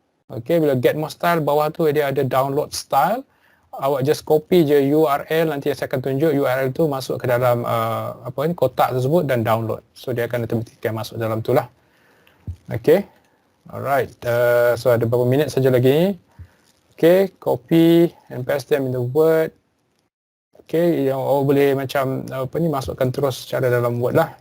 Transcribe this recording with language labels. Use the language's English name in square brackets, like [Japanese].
[Malay] Okay, bila Get More Style, bawah tu dia ada Download Style. Awak just copy je URL, nanti saya akan tunjuk URL tu masuk ke dalam kotak tersebut dan download. So dia akan automatically masuk dalam tu lah. Okay. Alright. So ada beberapa minit saja lagi. [English] Okay, copy and paste them in the Word. [Malay] Okay, yang awak boleh macam masukkan terus secara dalam Word lah.